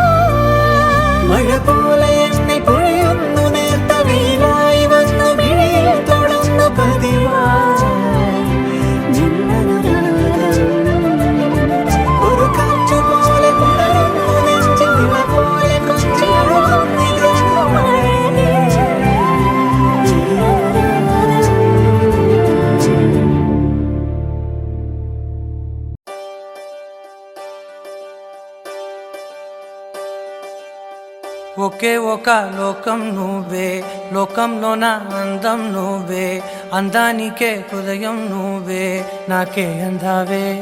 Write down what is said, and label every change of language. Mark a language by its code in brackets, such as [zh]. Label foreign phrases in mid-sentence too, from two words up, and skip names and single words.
[ml] മഴ പോലെ എന്നെ പൊഴിയുന്നു നേർത്ത വെയിലായി വന്നു മിഴിയിൽ തൊടുന്നു പതിവായി നിന്നനുരാഗം. ഒരു കാറ്റുപോലെ പുണരുന്നു നെഞ്ചിൽ, നിള പോലെ കൊഞ്ചി ഒഴുകുന്നിതെന്നു അഴകേ ഈ അനുരാഗം. [te] ఒకే ఒక లోకం నువ్వే, లోకంలోన అందం నువ్వే, అందానికే హృదయం నువ్వే, నాకే అందావే.